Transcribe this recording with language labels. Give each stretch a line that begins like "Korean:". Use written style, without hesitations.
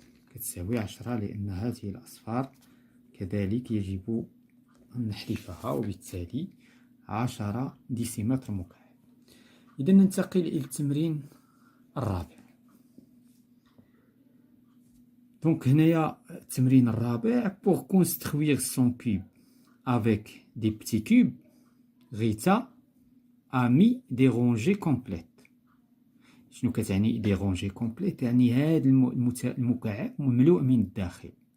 Arabic: كتساوي 10 لأن هذه الأصفار كذلك يجب أن نحذفها، وبالتالي 10 ديسيمتر مكعب. إذا ننتقل إلى التمرين الرابع. دونك هنايا التمرين الرابع.
French: pour construire son cube avec des petits cubes, Rita a mis des rangées complètes.
Arabic: شنو كتعني دي رونجي كومبليت؟ يعني هذا المكعب مملوء من الداخل.